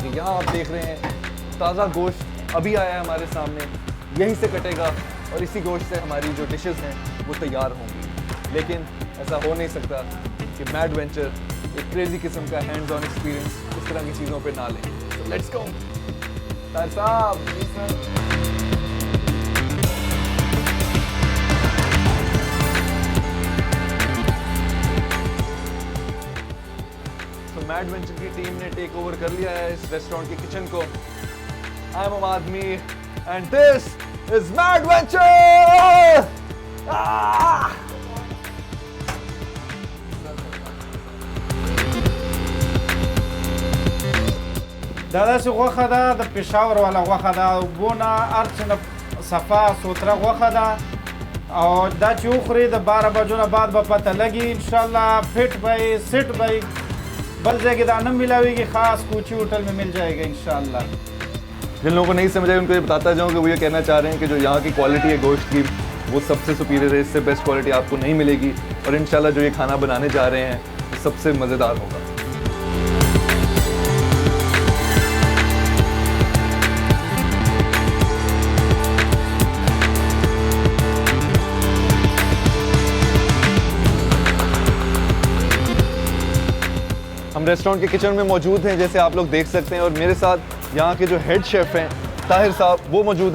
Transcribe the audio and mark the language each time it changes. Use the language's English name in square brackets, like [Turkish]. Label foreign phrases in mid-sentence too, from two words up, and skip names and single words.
[Urdu] کہ یہاں آپ دیکھ رہے ہیں تازہ گوشت ابھی آیا ہے ہمارے سامنے، یہیں سے کٹے گا اور اسی گوشت سے ہماری جو ڈشز ہیں وہ تیار ہوں گی. لیکن ایسا ہو نہیں سکتا کہ میڈ وینچر ایک کریزی قسم کا [English] hands on experience [Urdu] اس طرح کی چیزوں پہ نہ لیں. [English] So let's go। [Urdu] تار صاحب، تو میڈ وینچر کی ٹیم نے [English] take over [Urdu] کر لیا ہے اس ریسٹورنٹ کے کچن کو. [English] I am Aadmi and this is Mad Venture. [Pashto] دا داسې غوښه ده د پېښور والا غوښه ده، اوبونه هر څه نه صفا سوتره غوښه ده، او دا چې وخورې د 12 بجو نه بعد به پته لګي انشاءالله فټ به یې سیټ به یې بل ځای کې دا نه ملاویږي، خاص کوچی [Urdu] ہوٹل میں مل جائے گا ان شاء اللہ. جن لوگوں کو نہیں سمجھ آیا ان کو یہ بتاتا جاؤں کہ وہ یہ کہنا چاہ رہے ہیں کہ جو یہاں کی کوالٹی ہے گوشت کی وہ سب سے سپیریئر ہے، اس سے بیسٹ کوالٹی آپ کو نہیں ملے گی. اور ان شاء اللہ جو یہ کھانا بنانے جا رہے ہیں وہ سب سے مزیدار ہوگا. ہم ریسٹورنٹ کے کچن میں موجود ہیں جیسے آپ لوگ دیکھ سکتے ہیں، اور میرے ساتھ یہاں کے جو [English] head chef [Urdu] ہیں طاہر صاحب وہ موجود ہیں.